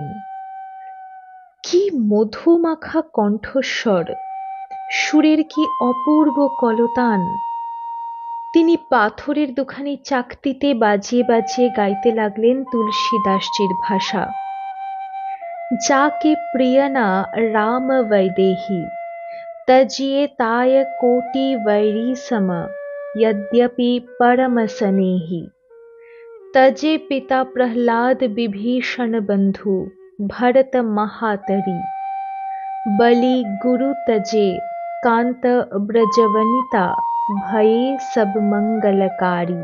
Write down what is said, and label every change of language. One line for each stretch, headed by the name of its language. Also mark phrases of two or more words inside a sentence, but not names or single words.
Bangla: কি মধুমাখা কণ্ঠস্বর, সুরের কি অপূর্ব কলতান! তিনি পাথরের দুখানি চাকতিতে বাজিয়ে বাজিয়ে গাইতে লাগলেন তুলসীদাসজির ভাষা।
Awadhi: जाके प्रियना राम वैदेही, तजिए ताय कोटि वैरी सम, यद्यपि परम स्नेही। तजे पिता प्रहलाद विभीषण बंधु, भरत महातरी। बलि गुरु तजे कांत ब्रजवनिता, भये सब मंगलकारी।